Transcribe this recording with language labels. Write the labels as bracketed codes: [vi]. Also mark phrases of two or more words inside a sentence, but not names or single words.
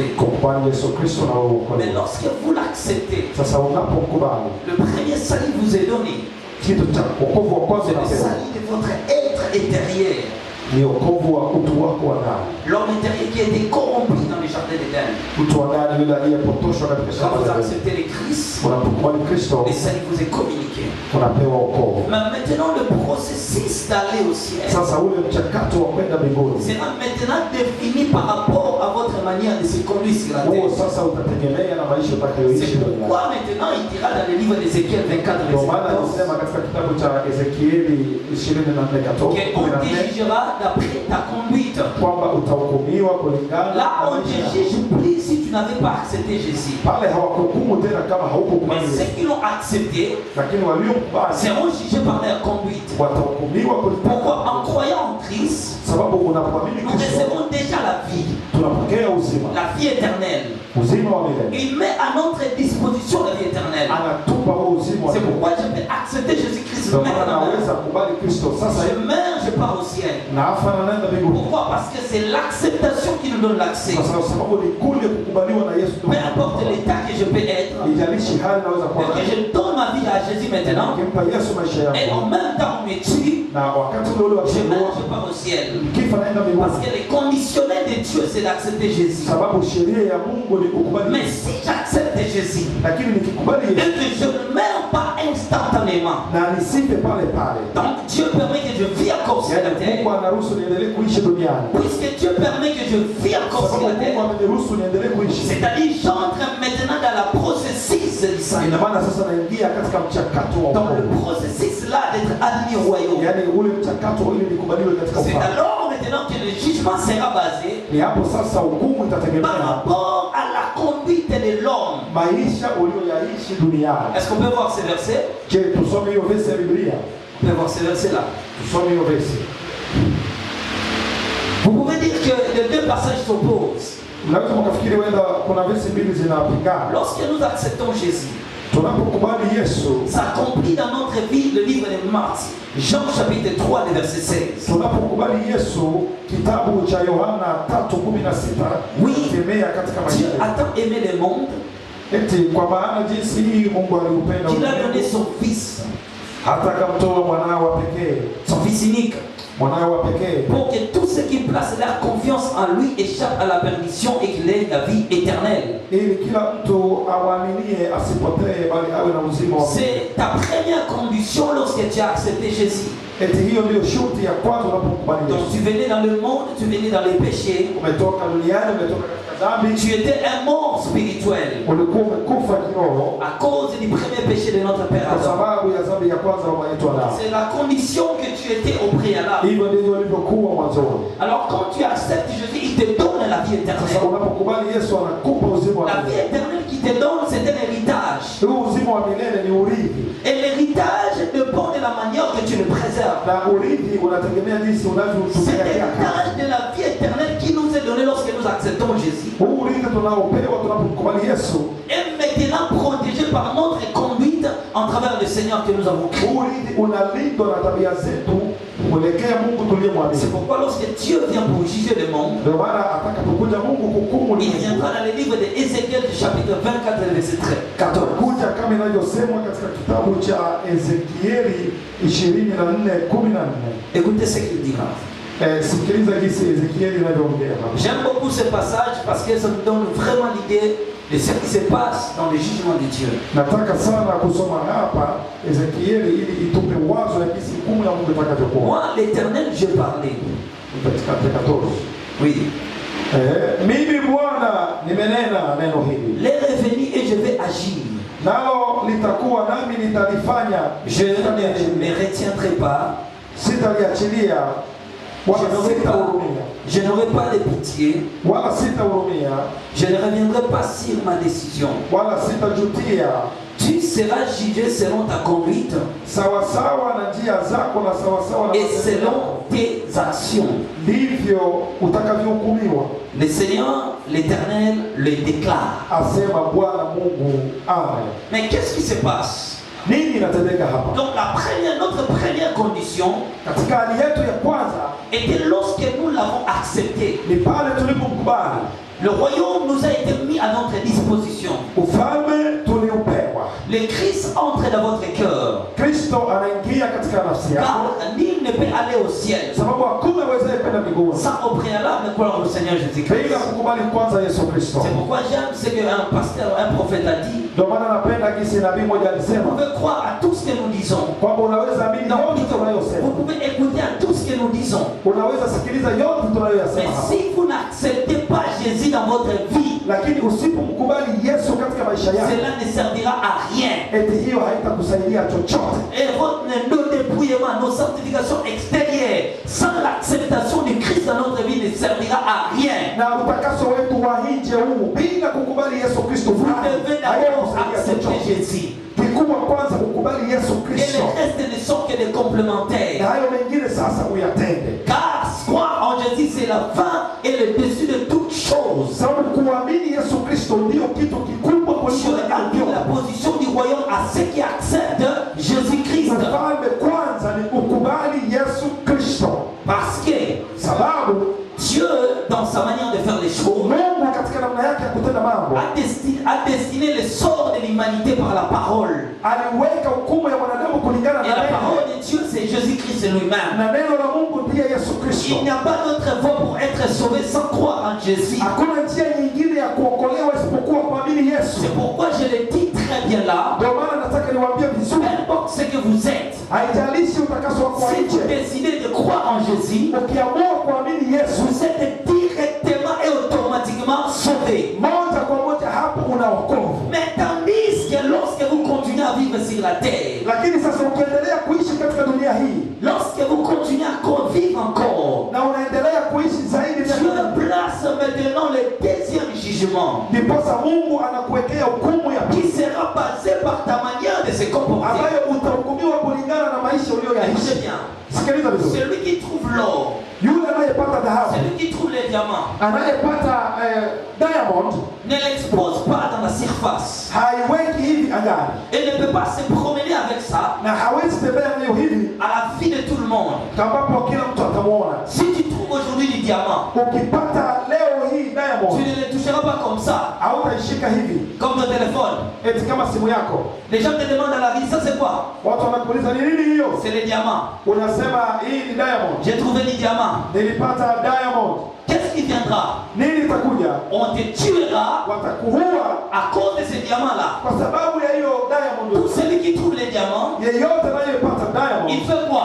[fr] Mais lorsque vous l'acceptez, le premier salut vous est donné. C'est le salut de votre être intérieur. L'homme intérieur qui a été corrompu dans le jardin d'Éden. Quand vous acceptez le Christ, le salut vous est communiqué. [sw] unapewa wokovu. [fr] Mais maintenant le processus d'aller au ciel [sw] Sasa ule mchakato wa kwenda mbinguni [fr] sera maintenant défini par rapport à votre manière de se conduire sur la terre. [sw] sasa utategemea na maisha utakayoishi [fr] C'est [sw] duniani. [fr] pourquoi maintenant il dira dans le livre d'Ézéchiel 24 [sw] Ndio maana [fr] verset 14 [sw] anasema katika kitabu cha Ezekieli 24 [fr] qu'on te jugera d'après ta conduite. [sw] kwamba utahukumiwa kulingana [fr] Là [sw] na [fr] on ne [sw] maisha. [fr] te juge plus si tu n'avais pas accepté Jésus. [sw] Pale hawakuhukumu tena kama [fr] Mais [sw] haukukubali [fr] ceux [sw] Yesu, [fr] qui l'ont accepté [sw] lakini waliokubali [fr] seront jugés par leur conduite. [sw] watahukumiwa [fr] Pourquoi? [sw] kulingana, [fr] En croyant en Christ, [sw] sababu unapomwamini [fr] nous [sw] Kristo [fr] recevons déjà la vie, [sw] tunapokea uzima, [fr] la vie éternelle. [sw] uzima wa milele. [fr] Il met à notre disposition la vie éternelle. [sw] Anatupa huo uzima wa [fr] C'est [sw] milele. [fr] pourquoi je peux accepter Jésus-Christ [sw] Ndio maana [fr] maintenant. [sw] naweza kubali Kristo sasa [fr] Je [sw] hivi [fr] meurs, je pars au ciel. [sw] na afa na naenda mbinguni, [fr] Pourquoi? Parce que c'est l'acceptation qui nous donne l'accès. [sw] kwa sababu ni kule kukubaliwa na Yesu. [fr] Peu importe l'état que je peux être, [sw] Ijalishi hali naweza kuwa [fr] que je donne ma vie à Jésus maintenant, [sw] nikimpa Yesu maisha [fr] et en [sw] yangu, [fr] même temps on me tue, [sw] na wakati ule ule wa [fr] je meurs, [sw] kuua [fr] je pars au ciel. [sw] kifa naenda [fr] Parce [sw] mbinguni, [fr] que le conditionnel de Dieu, c'est d'accepter Jésus. [sw] sababu sheria ya Mungu ni kukubali [fr] Mais [sw] Yesu. [fr] si j'accepte Jésus, [sw] Lakini nikikubali [fr] et [sw] Yesu [fr] que je ne meurs pas instantanément, [sw] na nisife pale pale, [fr] donc Dieu permet que je vis encore sur la [sw] yaani [fr] terre. [sw] Mungu anaruhusu niendelee kuishi duniani, [fr] Puisque Dieu permet que je vis encore sur [sw] sababu [fr] la [sw] Mungu [fr] terre, [sw] ameniruhusu niendelee kuishi. [fr] c'est-à-dire j'entre maintenant dans la processus du salut. [sw] Ina maana sasa naingia katika mchakato wa [fr] Dans le [sw] wokovu, [fr] processus là d'être admis au royaume. [sw] yaani ule mchakato ili nikubaliwe katika [fr] C'est [sw] ufalme. [fr] alors maintenant que le jugement sera basé [sw] Ni hapo sasa hukumu [fr] par [sw] itategemea [fr] rapport à la conduite de l'homme. [sw] maisha uliyoyaishi duniani. [fr] Est-ce qu'on peut voir ces versets? [sw] Je, tusome hiyo vesi ya Biblia, [fr] On peut voir ces versets là. [sw] tusome hiyo vesi. [fr] Vous pouvez dire que les deux passages s'opposent. [sw] Mnaweza mkafikiri wenda kuna vesi mbili zinapingana. [fr] Lorsque nous acceptons Jésus, [sw] Tunapokubali Yesu, [fr] s'accomplit dans notre vie le livre de Marc, Jean chapitre 3, le verset 16. [sw] tunapokubali Yesu, kitabu cha Yohana 3:16 [fr] Oui. [sw] tembea katika maisha [fr] Dieu [sw] yetu. [fr] a tant aimé le monde [sw] Eti kwa maana jinsi hii Mungu aliupenda [fr] qu'il a donné [sw] ulimwengu [fr] son Fils, [sw] hata akamtoa mwanawe wa pekee, [fr] son Fils unique, [sw] mwanawe wa pekee, [fr] pour que tous ceux qui placent leur confiance en lui échappent à la perdition et qu'il ait la vie éternelle. [sw] ili kila mtu awaminie asipotee bali awe na uzima wa milele. [fr] C'est ta première condition lorsque tu as accepté Jésus. [sw] Eti hiyo ndio shuti ya kwanza unapokubali [fr] Donc [sw] Yesu. [fr] tu venais dans le monde, tu venais dans les péchés, [sw] Umetoka duniani, umetoka katika dhambi, [fr] tu étais un mort spirituel [sw] ulikuwa umekufa kiroho [fr] à cause du premier péché de notre Père [sw] kwa [fr] Adam. [sw] sababu ya dhambi ya kwanza baba yetu Adamu. [fr] C'est la condition que tu étais au préalable. [sw] Hivyo ndivyo ulivyokuwa mwanzoni. [fr] Alors quand tu acceptes Jésus, il te donne la vie [sw] Sasa [fr] éternelle. [sw] unapokubali Yesu anakupa uzima wa [fr] La vie [sw] milele. [fr] éternelle qu'il te donne, c'est un héritage. [sw] Huu uzima wa milele ni urithi, [fr] Et l'héritage dépend de la manière que tu le préserves. [sw] na urithi unategemea jinsi [fr] C'est [sw] unavyotumia yake. [fr] l'héritage de la vie éternelle qui nous est donné lorsque nous acceptons Jésus. [sw] Huu urithi tunaopewa tunapokubali Yesu, [fr] Et maintenant protégé par notre conduite en travers le Seigneur que nous avons créé. [sw] huu urithi unalindwa na tabia zetu kuelekea Mungu tuliyemwamini. [fr] C'est pourquoi lorsque Dieu vient pour juger le monde, [sw] Ndio maana atakapokuja Mungu kuhukumu [fr] il [sw] ulimwengu, [fr] viendra dans le livre d'Ézéchiel du chapitre 24 verset 14. [sw] kuja kama inavyosemwa katika kitabu cha Ezekieli 24:14. [fr] Écoutez ce qu'il dira. [sw] Sikiliza jinsi Ezekieli inavyoongea hapa. [fr] J'aime beaucoup ce passage parce que ça nous donne vraiment l'idée de ce qui se passe dans le jugement de Dieu. [sw] Nataka sana kusoma hapa Ezekieli ili itupe wazo ya jinsi hukumu ya Mungu itakavyokuwa. [fr] Moi, l'Éternel, je parlais. [sw] Katika 14. [fr] Oui. [sw] Mimi Bwana nimenena neno hili. [fr] Les revenus et je vais agir. [sw] Nalo litakuwa nami nitalifanya. [fr] Je ne me retiendrai pas. [sw] Sitaliachilia wala sitahurumia. [fr] Je n'aurai pas de pitié. [sw] Wala sitahurumia. [fr] Je ne reviendrai pas sur ma décision. [sw] Wala sitajutia. [fr] Tu seras jugé selon ta conduite [sw] Sawasawa na njia zako na sawasawa na [fr] et [sw] matendo [fr] selon [sw] yako. [fr] tes actions. [sw] Ndivyo utakavyohukumiwa, [fr] Le Seigneur, l'Éternel, le déclare. [sw] asema Bwana Mungu. Amen. [fr] Mais qu'est-ce qui se passe? [sw] Nini inatendeka hapa? [fr] Donc notre première condition [sw] Katika hali yetu ya kwanza [fr] était lorsque nous l'avons accepté. [sw] ni pale tulipokubali, [fr] Le royaume nous a été mis à notre disposition. [sw] ufalme tuliupewa. [fr] Le Christ entre dans votre cœur. [sw] Kristo Kristo anaingia katika nafsi yako. [fr] Car nul ne peut aller au ciel [sw] Sababu hakuna awezaye kwenda mbinguni [fr] sans au préalable croire au Seigneur Jésus-Christ. [sw] bila kukubali kwanza Yesu Kristo. [fr] C'est pourquoi j'aime ce qu'un pasteur, un prophète a dit. [sw] Ndio maana napenda jinsi nabii mmoja [fr] Vous [sw] alisema [fr] pouvez croire à tout ce que nous disons. [sw] kwamba unaweza amini yote [fr] Vous [sw] tunayosema. [fr] pouvez écouter à tout ce que nous disons. [sw] Unaweza sikiliza yote [fr] Mais [sw] tunayoyasema hapa. [fr] si vous n'acceptez pas Jésus dans votre vie, [sw] Lakini usipomkubali Yesu katika maisha yako, [fr] cela ne servira à rien. [sw] eti hiyo haitakusaidia chochote. [fr] Et nos dépouillements, nos sanctifications extérieures, sans l'acceptation du Christ dans notre vie, ne servira à rien. [sw] Na utakaso wetu wa nje huu bila kukubali Yesu Kristo, [fr] Vous devez d'abord accepter Jésus. [sw] Kikubwa kwanza kukubali Yesu [fr] Et [sw] Kristo. [fr] le reste ne sont que des complémentaires. [sw] Na hayo mengine sasa uyatende. [fr] Car croire en Jésus, c'est la fin et le dessus de toutes choses. [sw] Sababu kuamini Yesu Kristo ndio kitu kikubwa kuliko [fr] Dieu a mis la position du royaume à ceux qui acceptent Jésus-Christ. [sw] Ufalme kwanza ni kukubali Yesu Kristo. [fr] Parce que [sw] Sababu [fr] Dieu, dans sa manière de faire les choses, [sw] Mungu katika namna yake ya kutenda mambo [fr] a destiné le sort de l'humanité par la parole. [sw] aliweka hukumu ya mwanadamu kulingana [fr] Et [sw] na [fr] la [sw] neno. [fr] parole de Dieu, c'est Jésus-Christ lui-même. [sw] Na neno la Mungu ndiye Yesu Kristo. [fr] Il n'y a pas d'autre voie pour être sauvé sans croire en Jésus. [sw] Hakuna njia nyingine ya kuokolewa isipokuwa kuamini Yesu. [fr] C'est pourquoi je le dis très bien là. [sw] Ndio maana nataka niwaambie [fr] Peu [sw] vizuri, [fr] importe ce que vous êtes, [sw] haijalishi utakaso wako wa [fr] si vous [sw] nje, [fr] décidez de croire en Jésus, [sw] ukiamua kuamini Yesu [fr] vous êtes directement et automatiquement sauvé. [sw] moja kwa moja, hapo una wokovu. [fr] Mais tandis que lorsque vous continuez à vivre sur la terre, [sw] Lakini sasa ukiendelea kuishi katika dunia hii [fr] lorsque vous continuez à vivre encore, [sw] na unaendelea kuishi zaidi [fr] Dieu [sw] na [fr] place maintenant le deuxième jugement [sw] ndiposa Mungu anakuwekea hukumu ya [fr] qui [sw] pili [fr] sera basé par ta manière de se comporter. [sw] ambayo utahukumiwa kulingana na maisha [fr] Écoutez [sw] uliyoyaishi. [fr] bien, [sw] Sikiliza vizuri, [fr] celui qui trouve l'or, [sw] yule anayepata dhahabu, [fr] celui qui trouve les diamants, [sw] anayepata diamond [fr] ne l'expose pas dans la surface. [sw] haiweki hivi angani [fr] Et ne peut pas se promener avec ça [sw] na hawezi tembea nayo hivi [fr] à la vue de tout le monde. [sw] ambapo kila mtu atamuona. [fr] Si tu trouves aujourd'hui du diamant, [sw] Ukipata leo hii [fr] tu [sw] diamond [fr] ne le toucheras pas comme ça, [sw] hautaishika hivi [fr] comme ton téléphone. [sw] eti kama simu yako. [fr] Les gens te demandent à la vie, ça c'est quoi? [sw] Watu wanakuuliza ni nini hiyo, [fr] C'est les diamants. [sw] unasema hii ni diamond. [fr] J'ai trouvé du diamant. [sw] Nilipata diamond. [fr] Qu'est-ce qui viendra? [sw] Nini itakuja? [fr] On te tuera [sw] Watakuua [fr] à cause de ces diamants-là. [sw] kwa sababu ya hiyo [fr] Tout [sw] diamond. [fr] celui qui trouve les diamants, [sw] Yeyote anayepata [fr] il [sw] diamond [fr] fait quoi?